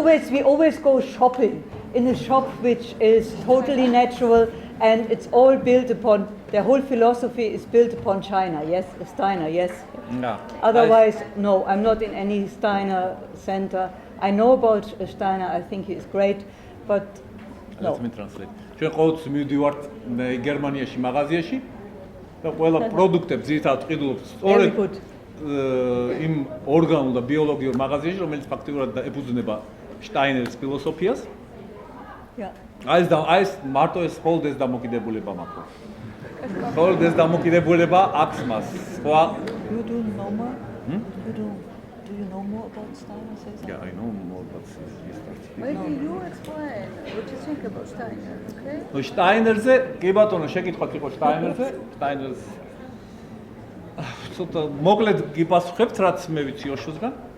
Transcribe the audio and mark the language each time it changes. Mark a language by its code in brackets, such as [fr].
[en] we always go shopping in a shop which is totally natural and it's all built upon, the whole philosophy is built upon China, yes, Steiner, yes. Yeah. Otherwise, no, I'm not in any Steiner center. I know about Steiner, I think he is great, but no. Let me translate. [ka] ჩვენ ყოველთვის მივდივართ გერმანიაში მაღაზიაში და ყველა პროდუქტებს ძირითადად ყიდულობთ [en] Very [ka] სწორედ [en] good. [ka] იმ ორგანულ და ბიოლოგიურ მაღაზიაში, რომელიც ფაქტიურად ეფუძნება შტაინერის ფილოსოფიას. [en] Yeah. [ka] ეს მარტო ეს ხოლმე ეს დამოკიდებულება მაქვს. ხოლმე ეს დამოკიდებულება აქვს მას. სხვა [en] You do know more? Do you know more about Steiner? Say something. Yeah, I know more about this. Maybe you explain what you think about Steiner, okay? [ka] ნუ შტაინერზე, კი ბატონო, შეკითხვაც იყო შტაინერზე, შტაინერს ცოტა მოკლედ გიპასუხებთ, რაც მე ვიცი ოშოსგან.